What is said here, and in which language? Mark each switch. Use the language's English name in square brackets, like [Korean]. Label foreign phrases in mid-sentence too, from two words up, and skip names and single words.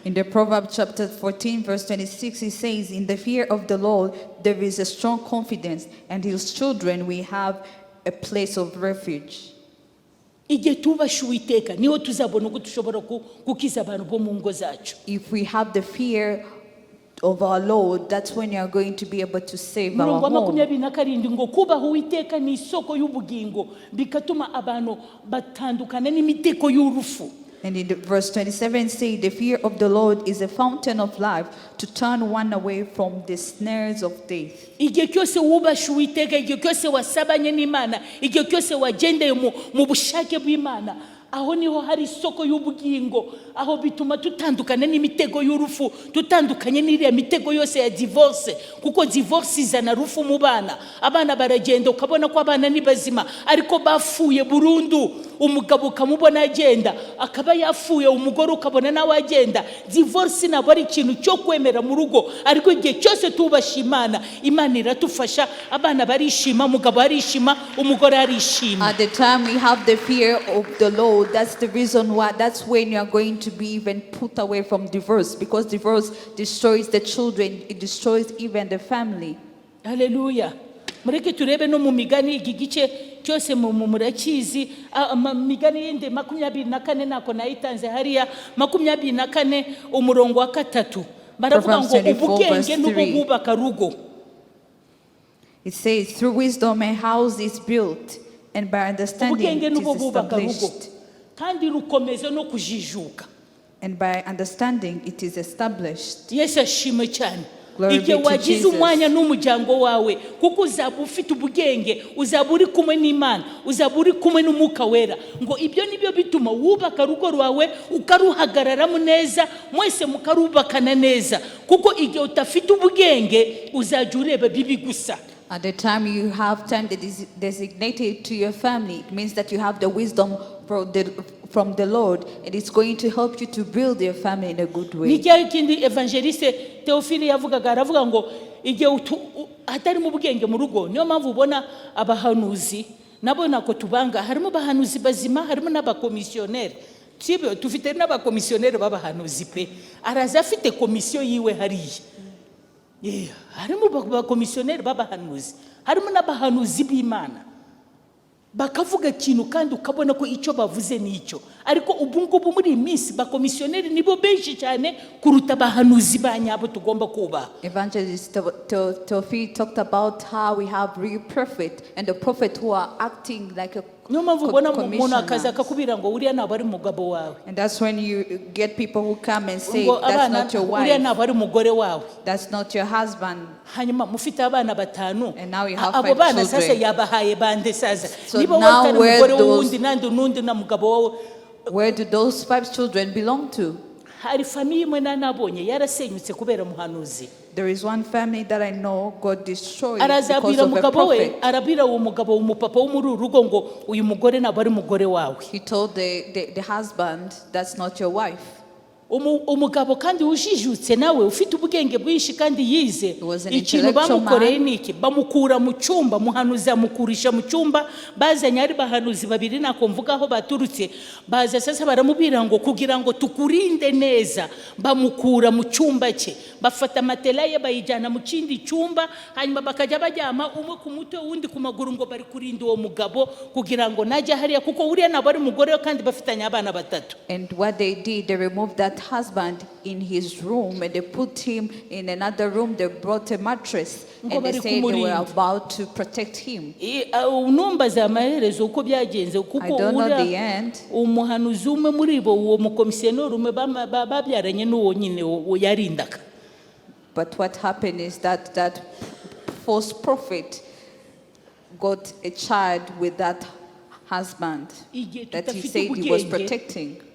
[English] In the Proverbs chapter 14 verse 26 it says, in the fear of the Lord there is a strong confidence, and his children we have a place of refuge. [Kinyarwanda] Igihe tubasha Uwiteka niho tuzabona uko dushobora gukiza abantu bo mu ngo zacu. [English] If we have the fear of our Lord, that's when you are going to be able to save our home. [Kinyarwanda] ngo kubaha Uwiteka ni isoko y'ubugingo bikatuma abantu batandukana n'imiteko y'urufu. [English] And in the verse 27 say, the fear of the Lord is a fountain of life, to turn one away from the snares of death. [Kinyarwanda] Igihe cyose wubasha Uwiteka, igihe cyose wasabanye n'Imana, igihe cyose wagendeye mu bushake bw'Imana, aho niho hari isoko y'ubugingo, aho bituma tutandukana n'imitego y'urufu, tutandukanye n'iriya mitego yose ya divorce, kuko divorce izana rufu mu bana. Abana baragenda ukabona ko abana ni bazima ariko bafuye burundu. Umugabo ukamubona agenda akaba yafuye, umugore ukabona nawe agenda. Divorce nabo ari ikintu cyo kwemera mu rugo, ariko igihe cyose tubasha Imana, Imana iratufasha, abana barishima, umugabo arishima, umugore arishima. [English] At the time we have the fear of the Lord, that's the reason why, that's when you are going to be even put away from divorce, because divorce destroys the children, it destroys even the family. Hallelujah. [Kinyarwanda] Mureke turebe no mu migani iki gice cyose murakizi. Migani yindi 24 nako nayitanze hariya 24 umurongo wa 3 baravuga ngo ubugenge n'ubwo bubaka rugo. [English] It says, through wisdom a house is built, and by understanding it is established. [Kinyarwanda] Kandi rukomeza no kujijuka. [English] And by understanding it is established. [Kinyarwanda] Yesu ashimwe cyane. Igihe wagize umwanya n'umuryango wawe, kuko uzaba ufite ubugenge, uzaba uri kumwe n'Imana, uzaba uri kumwe n'Umwuka Wera, ngo ibyo nibyo bituma wubaka rugo rwawe ukaruhagararamo neza, mwese mukarubakana neza, kuko igihe utafite ubugenge uzajya ureba bibi gusa. [English] At the time you have time that is designated to your family, it means that you have the wisdom from the Lord, and it's going to help you to build your family in a good way. [Kinyarwanda] Nijya kindi evangeliste Theophile yavugaga, aravuga ngo igihe hatari mu bugenge mu rugo, niyo mpamvu ubona abahanuzi nabo nako tubanga, harimo abahanuzi bazima, harimo n'abakomisiyoneri. Sibyo, tufite n'abakomisiyoneri b'abahanuzi pe, araza afite komisiyo yiwe hariya. Harimo abakomisiyoneri b'abahanuzi, harimo n'abahanuzi b'Imana bakavuga ikintu kandi ukabona ko icyo bavuze ni icyo. Ariko ubu ngubu muri iminsi bakomisiyoneri nibo benshi cyane kuruta abahanuzi ba nyabo tugomba kubaha. [English] Evangelist Theophile talked about how we have real prophet and the prophet who are acting like a [Kinyarwanda] niyo mpamvu ubona umuntu akaza akakubwira ngo uriya ntabwo ari umugabo wawe. [English] And that's when you get people who come and say that's not your wife, [Kinyarwanda] uriya ntabwo ari umugore wawe, [English] that's not your husband. [Kinyarwanda] Hanyuma mufite abana 5, [English] and now you have 5 [Kinyarwanda] abo bana [English] children. [Kinyarwanda] sasa yabahaye bande sasa. [English] So [Kinyarwanda] Niba [English] now [Kinyarwanda] watari umugore wundi n'undi na mugabo wawe, [English] where do those 5 children belong to? [Kinyarwanda] Hari famille imwe nabonye yarasenyutse kubera muhanuzi. [English] There is one family that I know God destroyed [Kinyarwanda] Arazabira [English] because of a [Kinyarwanda] mugabo we, [English] prophet. [Kinyarwanda] arabira uwo mugabo umupapa wo muri urugo ngo uyu mugore ntabwo ari mugore wawe. [English] He told the husband, that's not your wife. [Kinyarwanda] Umugabo kandi ujijutse nawe ufite ubwenge bwinshi kandi yize, ikintu bamukoreye niki, bamukura mu cyumba, muhanuzi amukurisha mu cyumba, bazanye ari bahanuzi 2 nako mvuga aho baturutse, baza sasa baramubwira ngo kugira ngo tukurinde neza, bamukura mu cyumba cye, bafata matela ye bayijyana mu kindi cyumba, hanyuma bakajya bajyama umwe ku mutwe undi ku maguru ngo bari kurinda uwo mugabo kugira ngo najya hariya, kuko uriya nabo ari mugore kandi bafitanye abana 3. [English] And what they did, they removed that that husband in his room, and they put him in another room. They brought a mattress, and they said they were about to protect him. I don't know the end. But what happened is that that false prophet got a child with that husband that he said he was protecting.